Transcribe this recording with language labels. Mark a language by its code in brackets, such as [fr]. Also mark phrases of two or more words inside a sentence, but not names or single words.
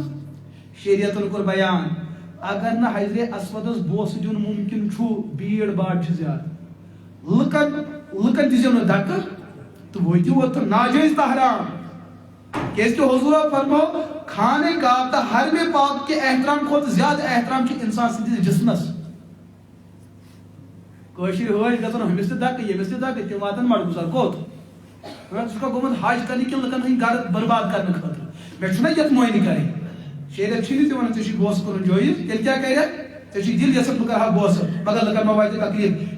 [ks] شریعتن کوٚر بیان, اگر نہٕ حجرے اسودس بوسہٕ دیُن ممکن چھُ, بھیڑ باڑ چھِ زیادٕ, لُکن دِزیو نہٕ دکہٕ تہٕ وٲتِو اوٚت ناجٲیز تحرام. کیازکہِ حضورو فرموو خانہ کعبہ تہٕ حرمِ پاک کے احترام کھۄتہٕ زیادٕ احترام چھُ انسان سٕنٛدِس جسمس. کٲشِر حٲج گژھن ہُمِس تہِ دکہٕ ییٚمِس تہِ دکہٕ, تِم واتن مڑگُزر کوٚت. ژٕ چھُکھا گوٚمُت حج کرنہِ کِنہٕ لُکن ہٕنٛدۍ گرٕ برباد کرنہٕ خٲطرٕ؟ مےٚ چھُنہ یتھ مۄہنی کرٕنۍ. شریعت چھُنہٕ تہِ وَنان ژےٚ چھُے بوسہٕ کوٚرُن جٲیز, تیٚلہِ کیٛاہ کرکھ, ژےٚ چھُے دِل یژھان بہٕ کرٕ ہا بوسہٕ, مگر لُکن ما واتہِ تکلیٖف.